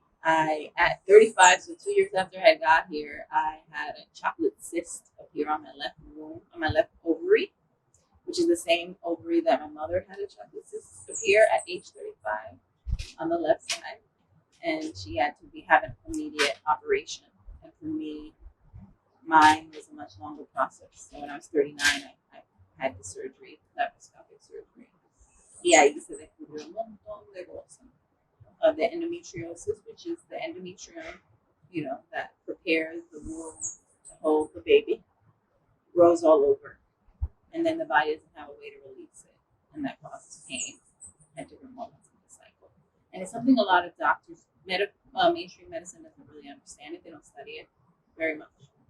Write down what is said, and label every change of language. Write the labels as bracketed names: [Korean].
[English] I, at 35, so 2 years after I got here, I had a chocolate cyst appear on my left womb, on my left ovary, which is the same ovary that my mother had a chocolate cyst appear at age 35 on the left side. And she had to have an immediate operation. And for me, mine was a much longer process. So when I was 39, I had the surgery, laparoscopic surgery. [Spanish] Y ahí se descubrió un montón de cosas. [English] The endometriosis, which is the endometrium, you know, that prepares the womb to hold the baby, grows all over. And then the body doesn't have a way to release it. And that causes pain at different moments in the cycle. And it's something a lot of doctors, mainstream medicine doesn't really understand it. They don't study it very much.